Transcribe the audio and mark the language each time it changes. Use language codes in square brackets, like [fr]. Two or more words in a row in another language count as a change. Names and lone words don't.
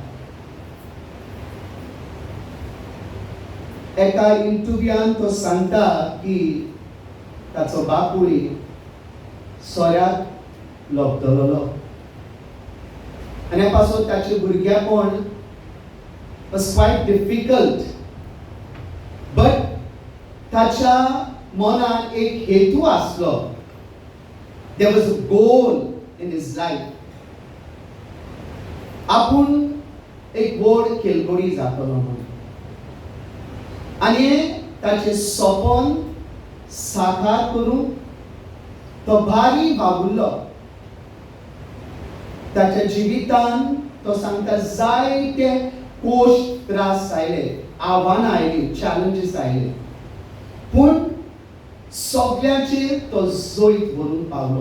[kok] एका इंटरव्यूआन तो सांगता की ताचो बापूय सोऱ्याक लोबदलोलो आनी पासून ताचें भुरगेपण [en] was quite difficult, but [kok] ताच्या मनान एक हेतू आसलो. [en] There was a goal in his life. [kok] आपूण एक व्हड खेळगडी जातलो म्हणून आनी ताचें सपन साकार करूंक तो भारी वावुरलो. ताच्या जिवितान तो सांगता जायते कोश्ट त्रास आयले, आव्हानां आयलीं, चॅलेंजीस आयले, पूण सगळ्यांचेर तो जैत व्हरून पावलो.